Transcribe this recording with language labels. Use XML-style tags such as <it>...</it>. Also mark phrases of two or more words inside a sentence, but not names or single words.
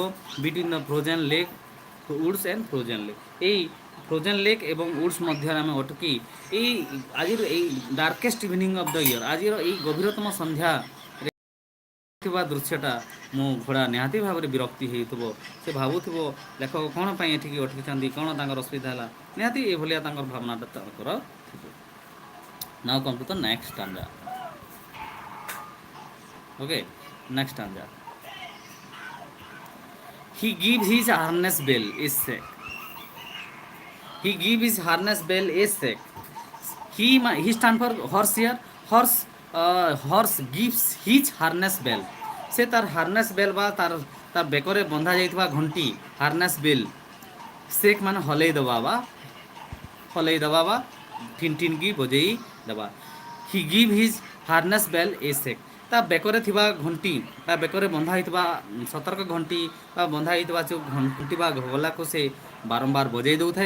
<en>between the frozen lake, woods and frozen lake,</en> <or>ଏଇ</or> <en>frozen lake</en> <or>ଏବଂ ଉଡ୍ସ ମଧ୍ୟରେ ଆମେ ଅଟକି ଆଜିର ଏଇ</or> <en>darkest evening of the year,</en> <or>ଆଜିର ଏଇ ଗଭୀରତମ ସନ୍ଧ୍ୟାରେ ଥିବା ଦୃଶ୍ୟଟା ମୋ ଘୋଡ଼ା ନିହାତି ଭାବରେ ବିରକ୍ତି ହେଉଥିବ। ସେ ଭାବୁଥିବ ଲେଖକ କ'ଣ ପାଇଁ ଏଠିକି ଅଟକିଛନ୍ତି, କ'ଣ ତାଙ୍କର ଅସୁବିଧା ହେଲା, ନିହାତି ଏଭଳିଆ ତାଙ୍କର ଭାବନାଟା ତାଙ୍କର ଥିବ।</or> <en>now come to the next stanza. Okay, next stanza. He gives his harness bell a shake. He gives his harness bell a shake. He stand for horse here. Horse gives his harness bell.</en> <or>ସେ ତାର</or> <en>harness bell</en> <or>ବା ତାର ବେକରେ ବନ୍ଧା ଯାଇଥିବା ଘଣ୍ଟି,</or> <en>harness bell,</en> <or>ସେକ୍ ମାନେ ହଲେଇ ଦେବା ବା ଠିନ୍ ଠିନ୍ କି ବଜେଇ ଦେବା।</or> <en>he give his harness bell a shake,</en> <or>ତା ବେକରେ ଥିବା ଘଣ୍ଟି, ତା ବେକରେ ବନ୍ଧା ହେଇଥିବା ସତର୍କ ଘଣ୍ଟି ବା ବନ୍ଧା ହେଇଥିବା ଯେଉଁ ଘଣ୍ଟି ବା ଗଲାକୁ ସେ ବାରମ୍ବାର ବଜେଇ ଦେଉଥାଏ।</or>